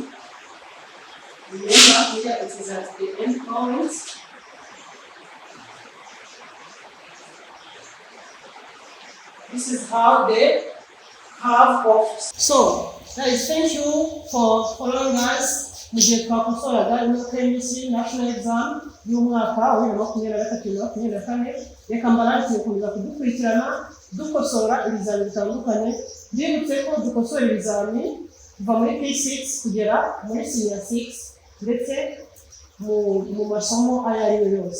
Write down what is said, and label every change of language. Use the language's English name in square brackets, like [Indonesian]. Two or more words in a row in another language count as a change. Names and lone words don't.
[English] Remember here it is at the end point. This is how the curve of. So, guys, thank you for following us. [Kinyarwanda] Mu gihe twakosoraga ino [English] chemistry national exam [Kinyarwanda] y'umwaka wa 2023-2024, reka mbarangire kuza kudukurikirana dukosora ibizami bitandukanye. Ndibutse ko dukosora ibizami kuva muri P6 kugera muri senior 6 ndetse mu masomo ayo ari yo yose.